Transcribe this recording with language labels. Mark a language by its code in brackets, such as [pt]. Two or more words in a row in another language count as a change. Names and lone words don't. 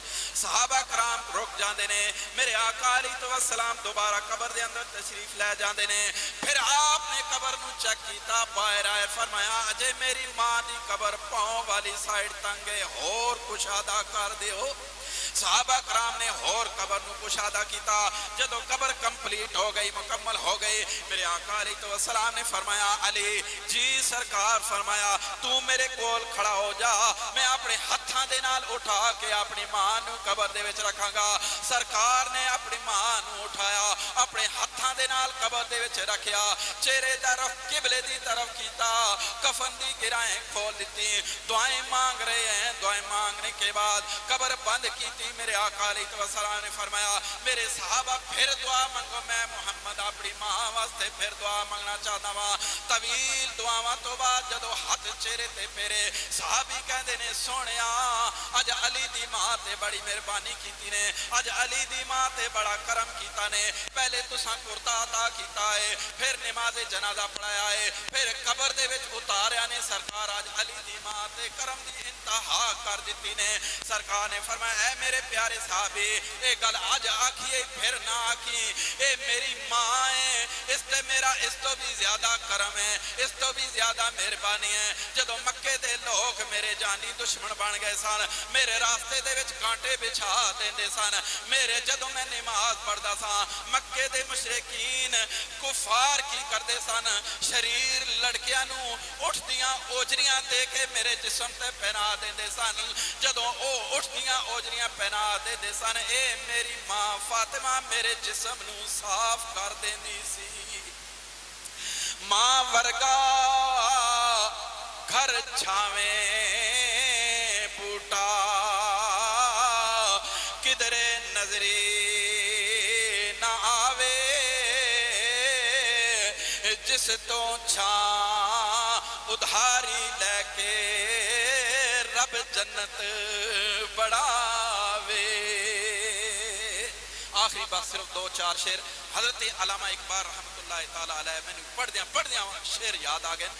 [pa] صحابہ کرام رک جاندے نے، میرے آقا [ar] علیہ السلام [pa] دوبارہ قبر دے اندر تشریف لے جاندے نے، پھر آپ نے قبر نو چیک کیتا، باہر آئے فرمایا اجے میری ماں دی قبر پاؤں والی سائیڈ تنگے، اور کشادہ کر دیو۔ صحابہ کرام نے اور قبر نو کشادہ کیتا، جدو قبر کمپلیٹ ہو گئی مکمل ہو گئی، میرے آقا [ar] علیہ السلام [pa] نے فرمایا علی جی سرکار، فرمایا تو میرے کول کھڑا ہو جا، میں اپنے ہتھاں دے نال اٹھا کے اپنی ماں نو قبر دے وچ رکھاں گا۔ سرکار نے اپنی ماں نو اٹھایا، اپنے ہتھاں دے نال قبر دے وچ رکھیا، چہرے طرف قبلے دی طرف کیتا، کفن دی گرائیں کھول دیتی، [ur] دعائیں مانگ رہے ہیں، دعائیں مانگنے کے بعد [pa] قبر بند کیتی۔ میرے آقا [ar] علیہ السلام [pa] نے فرمایا میرے صحابہ پھر دعا منگو، میں محمد اپنی ماں واسطے پھر دعا منگنا چاہتا ہوں۔ طویل دعاواں تو بعد جدو ہاتھ چہرے تے پھیرے صحابی کہندے نے سونیا اج علی دی ماں تے بڑی مہربانی کیتی نے، اج علی دی ماں تے بڑا کرم کیتا نے، پہلے تساں کرتا عطا کیتا ہے، پھر نماز جنازہ پڑھایا ہے، پھر قبر دے وچ اتاریا نے، سرکار اج علی دی ماں تے کرم دی انتہا کر دیتی نے۔ سرکار نے فرمایا اے میرے پیارے صحابی اے گل آج آکھیے پھر نہ آکھی، اے میری ماں ہے، اس تے میرا اس تو بھی زیادہ کرم ہے، اس تو بھی زیادہ مہربانی ہے۔ جدو مکے دے لوگ میرے جانی دشمن بن گئے سن، میرے راستے دے وچ کانٹے بچھا دیندے سن، میرے جدو میں نماز پڑھدا سا مکے دے مشرکین کفار کی کردے سن، شریر لڑکیاں نو اٹھدیاں اوجریاں دے کے میرے جسم تے پہنا دیندے سن، جدو او اٹھدیاں اوجریاں پہنا دیندے سن، اے میری ماں فاطمہ میرے جسم نو صاف کر دیندی سی۔ ماں ورگا گھر چھاویں بوٹا کدرے نظری نہ آوے، جس تو چھاں ادھاری لے کے رب جنت بڑھاوے۔ [ur] آخری بات صرف دو چار شعر حضرت علامہ اقبال [ar] رحمت اللہ تعالیٰ علیہ، [ur] میں نے پڑھ دیا شعر یاد آ گئے۔